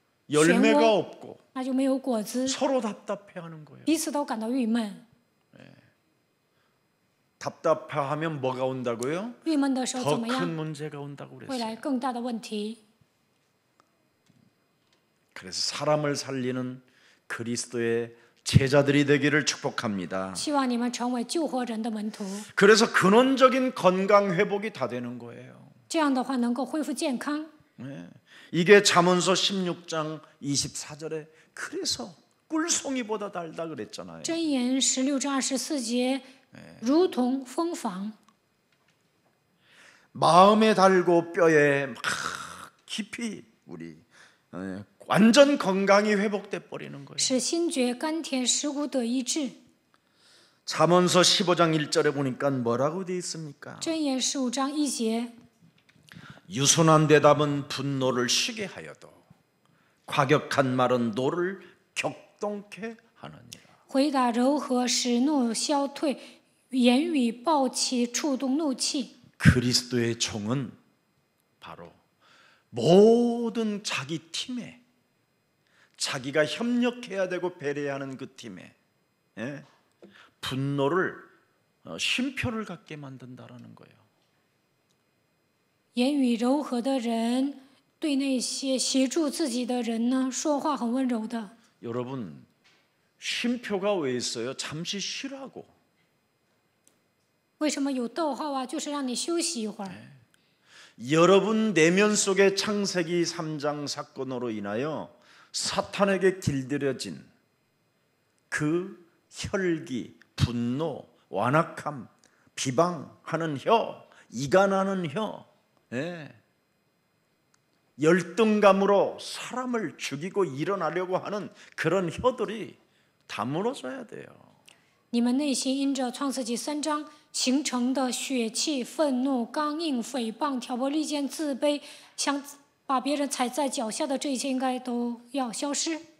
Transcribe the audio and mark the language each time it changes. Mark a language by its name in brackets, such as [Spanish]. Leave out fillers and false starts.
[Korean] 열매가 없고 [Chinese] 那就没有果子， [Korean] 서로 답답해하는 거예요. [Chinese] 彼此都感到郁闷。 [Korean] 답답해하면 뭐가 온다고요? [Chinese] 郁闷的时候 [Korean] 더 [Chinese] 怎么 [Korean] 큰 [Chinese] 样？ [Korean] 문제가 온다고 [Chinese] 会 [Korean] 그랬어요. [Chinese] 来更大的问题。 [Korean] 그래서 사람을 살리는 그리스도의 제자들이 되기를 축복합니다. [Chinese] 希望你们成为救活人的门徒， [Korean] 그래서 근원적인 건강 회복이 다 되는 거예요. [Chinese] 这样的话能够恢复健康。 [Korean] 네. 이게 잠언서 16장 24절에 그래서 꿀송이보다 달다 그랬잖아요. [Chinese] 箴言16章24节，如同蜂房， [Korean] 마음에 달고 뼈에 막 깊이 우리 완전 건강이 회복돼 버리는 거예요. [Chinese] 使心觉甘甜，食骨得医治。 [Korean] 잠언서 15장 1절에 보니까 뭐라고 돼 있습니까? [Chinese] 箴言15章1节， [Korean] 유순한 대답은 분노를 쉬게 하여도 과격한 말은 노를 격동케 하느니라. [Chinese] 回答柔和，使怒消退；言语暴起，触动怒气。 [Korean] 그리스도의 종은 바로 모든 자기 팀에 자기가 협력해야 되고 배려하는 그 팀에 분노를 쉼표를 갖게 만든다라는 거예요. [Chinese] 言语柔和的人，对那些协助自己的人呢，说话很温柔的。 [Korean] 여러분 쉼표가 왜 있어요? 잠시 쉬라고. [Chinese] 为什么有逗号啊？就是让你休息一会儿。 [Korean] 여러분 내면 속의 창세기 3장 사건으로 인하여 사탄에게 길들여진 그 혈기, 분노, 완악함, 비방하는 혀, 이간하는 혀, 열등감으로 사람을 죽이고 일어나려고 하는 그런 혀들이 다 무너져야 돼요. [Chinese] 你们内心因着创世纪3章形成的血气、愤怒、刚硬、诽谤、挑拨离间、自卑，想把别人踩在脚下的这一切，应该都要消失。